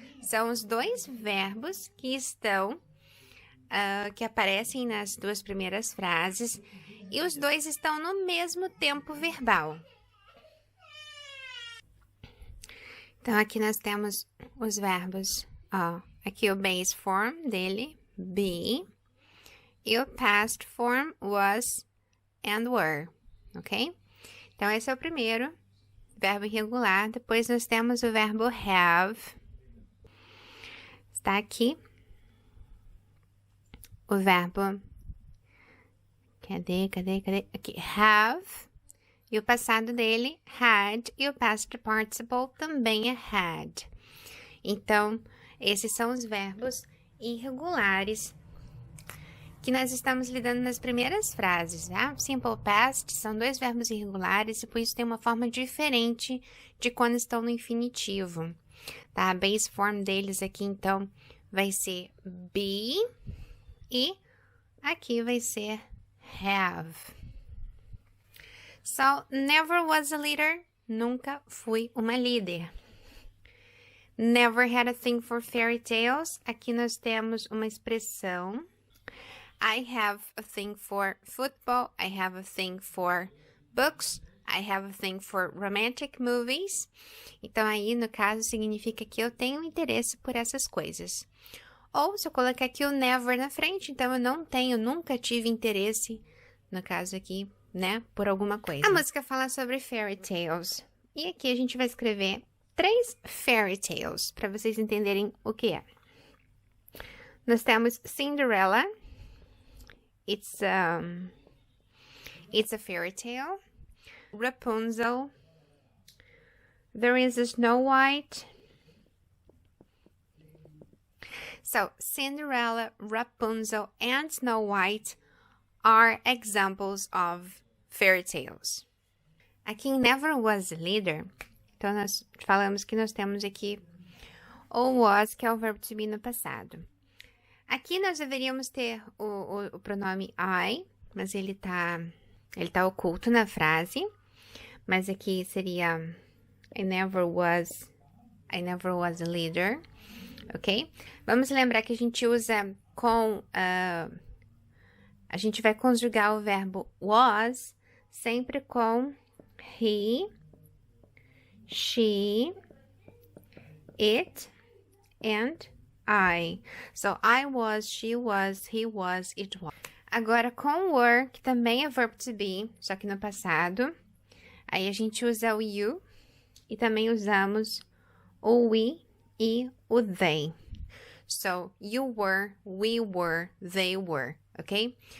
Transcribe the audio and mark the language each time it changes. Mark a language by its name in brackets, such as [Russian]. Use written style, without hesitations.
[Portuguese] São os dois verbos que estão, que aparecem nas duas primeiras frases. E os dois estão no mesmo tempo verbal. Então, aqui nós temos os verbos, ó. Aqui o base form dele, be. E o past form, was and were, ok? Então, esse é o primeiro verbo irregular. Depois, nós temos o verbo have. Está aqui. O verbo... Cadê? Aqui, have. E o passado dele, had. E o past participle também é had. Então, esses são os verbos irregulares que nós estamos lidando nas primeiras frases, tá? Simple past são dois verbos irregulares e por isso tem uma forma diferente de quando estão no infinitivo, tá? A base form deles aqui, então, vai ser be e aqui vai ser have. [English] So, never was a leader. [Portuguese] Nunca fui uma líder. [English] Never had a thing for fairy tales. [Portuguese] Aqui nós temos uma expressão. [English] I have a thing for football. I have a thing for books. I have a thing for romantic movies. [Portuguese] Então, aí, no caso, significa que eu tenho interesse por essas coisas. Ou, se eu colocar aqui o never na frente, então eu não tenho, nunca tive interesse, no caso aqui, né, por alguma coisa. A música fala sobre fairy tales. E aqui a gente vai escrever 3 fairy tales, para vocês entenderem o que é. Nós temos [English] Cinderella. It's a fairy tale. Rapunzel. There is a Snow White. So, Cinderella, Rapunzel, and Snow White are examples of fairy tales. [Portuguese] Aqui em [English] Never Was a Leader, [Portuguese] então nós falamos que nós temos aqui o was, que é o verbo to be no passado. Aqui nós deveríamos ter o pronome I, mas ele tá oculto na frase. Mas aqui seria [English] I never was a leader. [Portuguese] Ok? Vamos lembrar que a gente usa com... a gente vai conjugar o verbo was sempre com [English] he, she, it, and I. So, I was, she was, he was, it was. [Portuguese] Agora, com were, que também é verbo to be, só que no passado. Aí, a gente usa o you e também usamos o we e o they. [English] So, you were, we were, they were, ok?